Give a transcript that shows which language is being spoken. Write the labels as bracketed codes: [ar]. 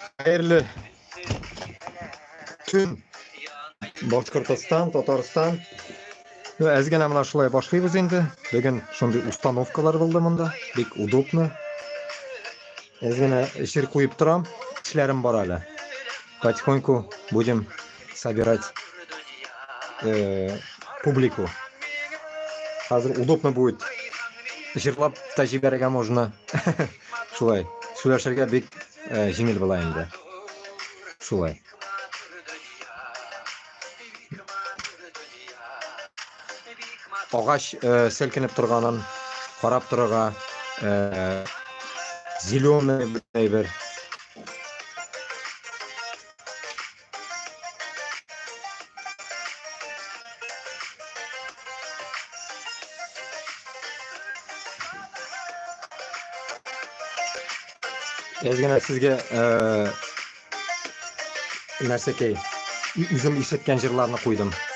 [tt] Hayırlı tüm Башкортостан, Татарстан. Әзгән менә шулай башлыйбыз инде. Бүген шундый установкалар булды монда. Бик удобно. Әзгән эшер куеп торам. Эшләрем бар әле. [ru] Потихоньку будем собирать публику. Хәзер удобно будет. [tt] Җырлап та җибәрергә можно. Шулай. Сөйләшергә бик җиңел була инде. Шулай. Агач селкенеп торганын карап торырга зеленый бер Әзгәнә сезгә нәрсәкәй үзем ишеткән җырларны куйдым.